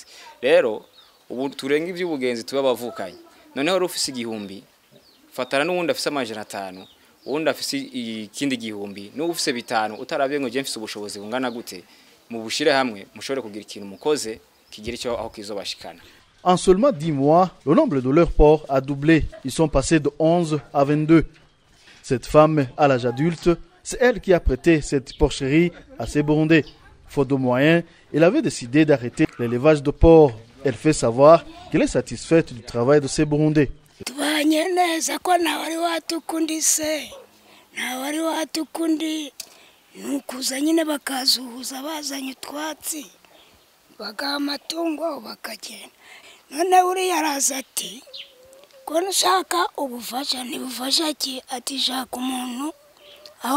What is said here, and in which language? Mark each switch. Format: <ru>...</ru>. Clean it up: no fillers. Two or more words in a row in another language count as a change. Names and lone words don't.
<rn>Rero ubu turenga iby'ubugenzi tuba bavukanye. Noneho rufise igihumbi fatara n'uwundi afise amajana 5 uwundi afise ikindi gihumbi n'ufise 5 utarabye ngo je mfise ubushobozi bungana gute mu bushire hamwe mushobore kugira ikintu mukoze kigira icyo aho kizobashikana.</rn> <fr>En seulement 10 mois, le nombre de leurs porcs a doublé. Ils sont passés de 11 à 22. Cette femme à l'âge adulte, c'est elle qui a prêté cette porcherie à ses Burundais. Faute de moyens, elle avait décidé d'arrêter l'élevage de porcs. Elle fait savoir qu'elle est satisfaite du travail de ses Burundais.</fr> <rn>None uriya araza ati ko nshaka ubufasha ntibufasha ki ati shaka umuntu aho</rn>